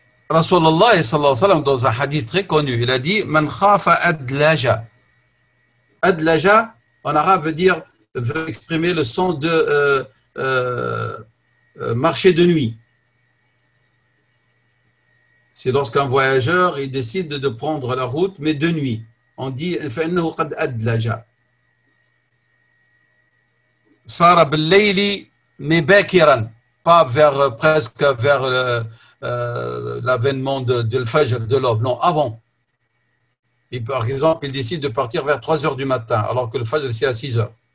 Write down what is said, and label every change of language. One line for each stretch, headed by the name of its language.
French: Rasulullah sallallahu alayhi wa sallam, dans un hadith très connu, il a dit
Arabic: Man khafa adlaja.
French: Adlaja, en arabe, veut exprimer le sens de marcher de nuit. C'est lorsqu'un voyageur il décide de prendre la route, mais de nuit. On dit
Arabic: فإنه قد أدلج. صار بالليل مباكرا,
French: pas presque vers l'avènement de l'Fajr, de l'aube, non, avant. Et par exemple, il décide de partir vers 3 heures du matin, alors que le Fajr c'est à 6 heures.